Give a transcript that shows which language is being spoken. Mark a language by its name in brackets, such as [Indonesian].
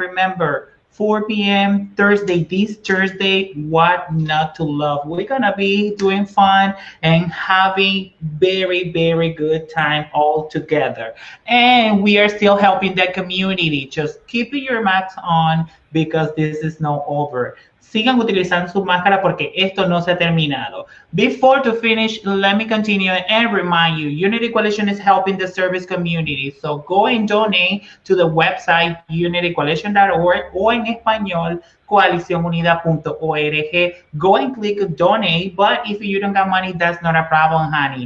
[English] Remember, 4 p.m. Thursday, this Thursday, what not to love. We're going to be doing fun and having very, very good time all together. And we are still helping the community. Just keeping your masks on, because this is not over. [Spanish] Sigan utilizando su máscara porque esto no se ha terminado. [English] Before to finish, let me continue and remind you, Unity Coalition is helping the service community. So go and donate to the website unitycoalition.org [Spanish] o en español coalicionunida.org. [English] Go and click donate, but if you don't got money, that's not a problem, honey.